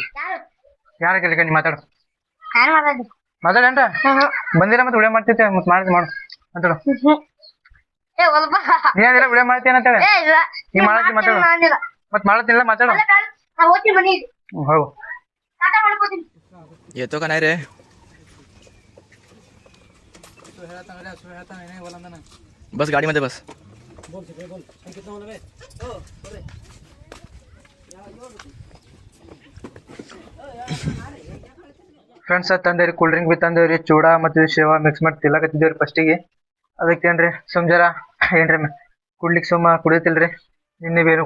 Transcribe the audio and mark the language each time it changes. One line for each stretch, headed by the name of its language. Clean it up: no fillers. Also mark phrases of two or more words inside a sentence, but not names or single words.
Kannada: ಯಾರ ಕೇಳಿ ನೀ ಮಾತಾಡ ಮಾತಾಡೇನ್ರ ಬಂದಿಲ್ಲ ಮತ್ತೆ ಉಳೆ ಮಾಡ್ತೈತೆ ಮತ್ತೆ ಮಾಡು ಮಾತಾಡು. ಏ ಒಲ್ಪ ನೀನೆಲ್ಲ ವಿಡಿಯೋ ಮಾಡ್ತೀನಿ ಅಂತ ಹೇಳಿ ಏ ಇಲ್ಲ ನೀ ಮಾಡತ್ತಿ ಮಾತಾಡು ನಾನಿಲ್ಲ ಮತ್ ಮಾಡತ್ತಿಲ್ಲ ಮಾತಾಡು ಅಲ್ಲ ಕಾಲ್ ನಾ ಹೋಗ್ತೀನಿ ಮನೆಗೆ ಹೋಗು ಟಾಟಾ ಮಾಡ್ಕೋತೀನಿ
Marathi: येतो का नाही रे बस गाडीमध्ये बस
Kannada: ಫ್ರೆಂಡ್ಸ್ ತಂದೇವ್ರಿ
English: cool drink
Kannada: ಬಿ ತಂದೇವ್ರಿ ಚೂಡಾ ಮತ್ತು ಶೇವಾ ಮಿಕ್ಸ್ ಮಾಡಿ ತಿಲ್ಲಕತ್ತಿದ್ದೇವ್ರಿ ಫಸ್ಟಿಗೆ ಅದಕ್ಕೇನ್ರಿ ಸುಮ್ ಜರ ಏನ್ರಿ ಕುಡ್ಲಿಕ್ಕೆ ಸುಮ್ಮ ಕುಡಿಯತಿಲ್ರಿ ನಿನ್ನೆ ಏನು